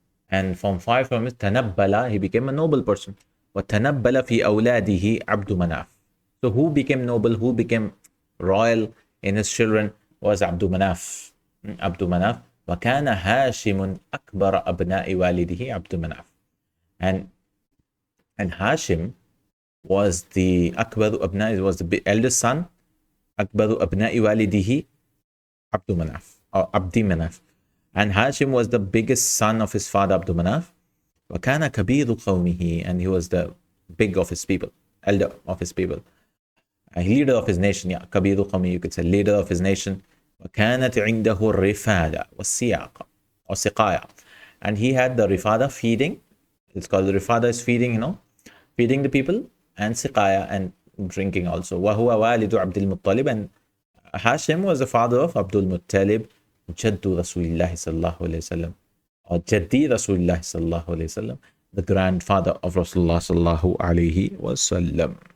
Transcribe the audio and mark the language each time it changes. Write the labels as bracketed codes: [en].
[en] And from it, Tanabbala, he became a noble person. [ar] وَتَنَبَّلَ فِي أَوْلَادِهِ عَبْدُ مَنَافٍ. [en] So who became noble, who became royal in his children was Abdul Manaf. [ar] وكان هاشم أكبر أبناء والده عبد مناف. [en] And Hashim was the أكبر أبناء, was the eldest son. [ar] أكبر أبناء والده عبد مناف, or Abdi Manaf. [en] And Hashim was the biggest son of his father Abdul Manaf. وكان كبير قومه, and he was the big of his people, elder of his people, a leader of his nation. Yeah, كبير قومه, you could say leader of his nation. وكانت عنده الرفادة والسياقة or siqaya, and he had the rifada, feeding. It's called the rifada is feeding, feeding the people, and siqaya, and drinking also. [ar] وهو والد عبد المطلب, and Hashim was the father of Abdul Muttalib, جد رسول الله صلى الله عليه وسلم, or جدي رسول الله صلى الله عليه وسلم, the grandfather of Rasulullah صلى الله عليه وسلم.